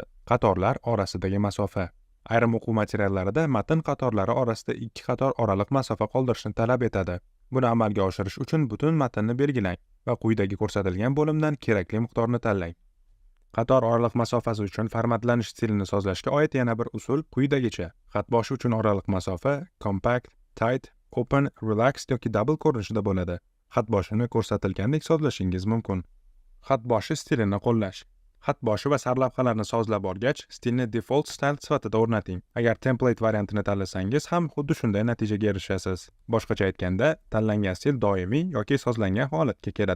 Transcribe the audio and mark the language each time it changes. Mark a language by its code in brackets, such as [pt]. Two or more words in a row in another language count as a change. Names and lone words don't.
[uz] Qatorlar orasidagi masofa. Ayrim o'quv materiallarida matn qatorlari orasida 2 qator oraliq masofa qoldirishni talab etadi. Buni amalga oshirish uchun butun matnni belgilang va quyidagi ko'rsatilgan bo'limdan kerakli miqdorni tanlang. Qator oraliq masofasi uchun formatlanish stilini sozlashga oid yana bir usul quyidagicha. Xat boshi uchun oraliq masofa [en] compact, tight, open, relaxed [uz] yoki double ko'rinishida bo'ladi. Xat boshini ko'rsatilgandek sozlashingiz mumkin. Xat boshi stilini qo'llash. Xat boshi va sarlavhalarni sozlab olgach, stilni [en] default style [uz] sifatida o'rnating. Agar template variantini tanlasangiz ham xuddi shunday natijaga erishasiz. Boshqacha aytganda, tanlangan stil doimiy yoki sozlangan holatga keladi.